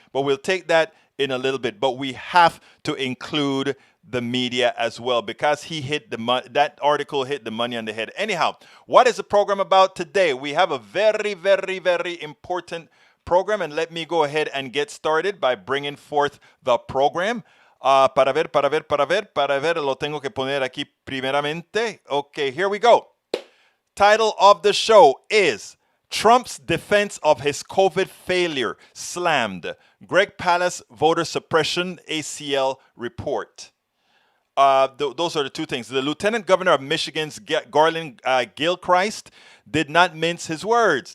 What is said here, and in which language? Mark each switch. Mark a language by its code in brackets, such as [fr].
[en] But we'll take that in a little bit. But we have to include the media as well, because he hit that article hit the money on the head. Anyhow, what is the program about today? We have a very, very, very important program, and let me go ahead and get started by bringing forth the program. [es] Para ver, lo tengo que poner aquí primeramente. [en] Okay, here we go. Title of the show is Trump's Defense of His COVID Failure Slammed. Greg Palast, Voter Suppression, ACL Report. Those are the two things. The Lieutenant Governor of Michigan's Garlin Gilchrist did not mince his words.